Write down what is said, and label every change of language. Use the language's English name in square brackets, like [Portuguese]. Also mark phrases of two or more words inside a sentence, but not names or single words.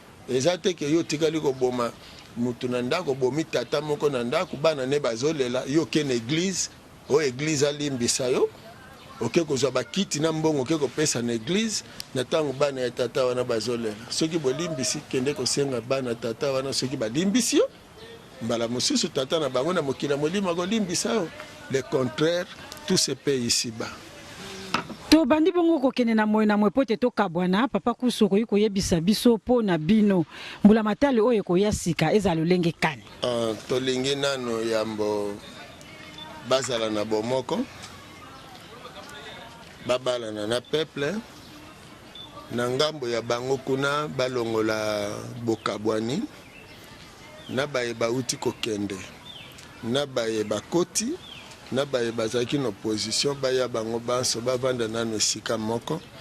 [Lingala] Eza te ke yo tikali koboma mutu na ndako, bomi tata moko na ndako, bana ne bazolela, yo ke na église, o église alimbisa yo, oke kozwa bakiti na mbongo, oke kopesa na église, na tango bana ya tata wana bazolela. Soki bolimbisi, kende kosenga bana tata wana, soki balimbisi yo, mbala mosusu tata na bango na mokili ya molimo akolimbisa yo. [French] Le contraire, tout se paie ici-bas. [Lingala] Tobandi bongo kokende na moyo na moyo po te tokabwana, papa Kusu okoki koyebisa biso po na bino. Mbula matali oyo ekoya sika, eza lolenge kani? Ah, tolingi nano yambo bazala na bomoko, babalana na peuple, na ngambo ya bango kuna balongola bokabwani, na baye bauti kokende, na baye bakoti, na baye bazalaki na opposition, baya bango banso bavanda nano esika moko.